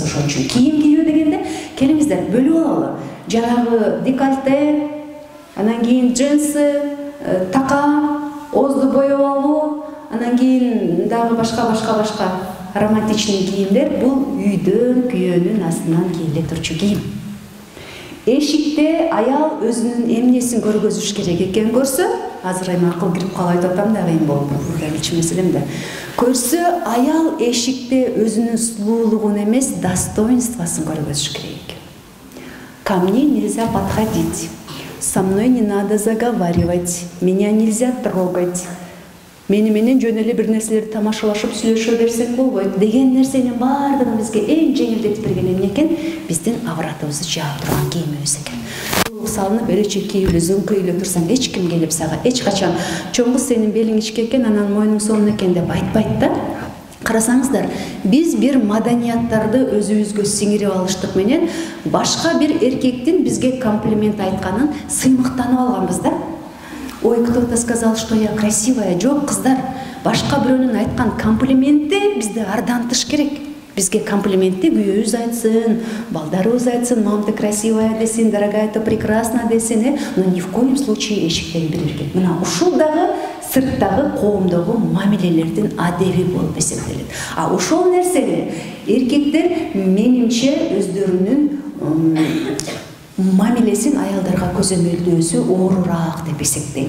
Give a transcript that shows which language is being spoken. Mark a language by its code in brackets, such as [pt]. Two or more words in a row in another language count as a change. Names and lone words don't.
[ky] Ошон үчүн кийим кийүү дегенде, келиңиздер бөлүп алалы. Жанагы декольте, анан кийин джинсы, така, оозду боеп алуу, анан кийин дагы башка романтичный кийимдер бул үйдөн күйөөнүн астынан кийиле турчу кийим. Эшикте аял өзүнүн эмнесин көргөзүш керек экен көрсө, азыр эми акыл кирип калып айтып атам да, кыйын болуп, биринчи меселем да. Көрсө, аял эшикте өзүнүн сулуулугун эмес, достоинствосын көргөзүш керек. [ru] Ко мне нельзя подходить, со мной не надо заговаривать, меня нельзя трогать. [ky] Мени менен жөн эле бир нерселерди тамашалашып сүйлөшө берсең болбойт деген нерсенин баардыгын бизге эң жеңилдетип берген эмне экен? Биздин авратыбызды жаап турган кийимибиз экен. Салынып элечек кийүүлүү, зыңкыйлуу турсаң, эч ким келип сага эч качан чоң кыз сенин белиң ичке экен, анан мойнуң сонун экен деп айтпайт да. Карасаңыздар, биз бир маданияттарды өзүбүзгө сиңирип алыштык менен башка бир эркектин бизге комплимент айтканын сыймыктанып алганбыз да. Ой, [ru] кто-то сказал, что я красивая. [ky] Жок, кыздар, башка бирөөнүн айткан комплиментти бизде ардантыш керек. Бизге комплиментти күйөөбүз айтсын, балдарыбыз айтсын, [ru] мам, ты красивая десин, дорогая, ты прекрасна десин, но ни в коем случае [ky] эшиктеги бир эркек. Мына ушул дагы сырттагы коомдогу мамилелердин адеби болуп эсептелет. Ошол нерсени эркектер менимче өздөрүнүн мамилесин аялдарга көзөмөлдөөсү оорураак деп эсептейм.